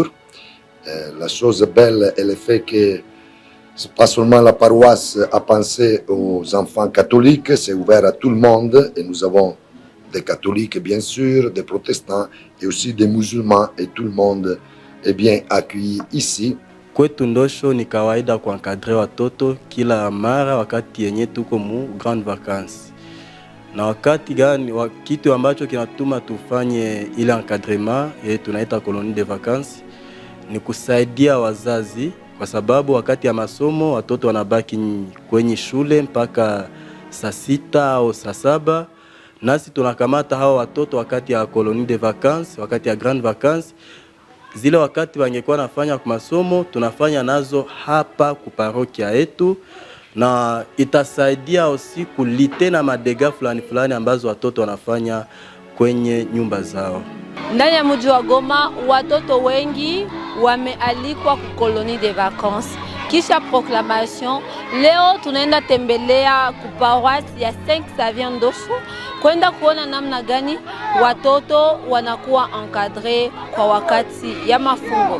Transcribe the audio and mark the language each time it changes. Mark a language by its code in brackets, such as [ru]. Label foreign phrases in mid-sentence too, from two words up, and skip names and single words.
[fr] La chose belle est le fait que c'est pas seulement la paroisse a pensé aux enfants catholiques, c'est ouvert à tout le monde et nous avons des catholiques bien sûr, des protestants et aussi des musulmans et tout le monde est bien accueilli ici. [sw] Kwetu Ndosho ni kawaida kuankadre watoto kila mara wakati yenye tuko mu [fr] grand vacances. [sw] Na wakati gani kitu ambacho kinatuma tufanye ile encadrement tunaita [fr] colonie de vacances [sw] ni kusaidia wazazi, kwa sababu wakati ya masomo watoto wanabaki kwenye shule mpaka saa 6 au saa 7. Nasi tunakamata hao watoto wakati ya [fr] colonie de vacances, [sw] wakati ya [fr] grand vacances. [sw] Zile wakati wangekuwa nafanya kwa masomo tunafanya nazo hapa ku parokia yetu, na itasaidia aussi kulite na madega fulani ambazo watoto wanafanya kwenye nyumba zao. Ndani ya mji wa Goma watoto wengi wamealikwa ku [fr] colonie de vacances. [sw] Kisha proclamation, leo tunaenda tembelea ku paroisse ya Saint Xavier Ndosho kwenda kuona namna gani watoto wanakuwa encadré kwa wakati ya mafungo.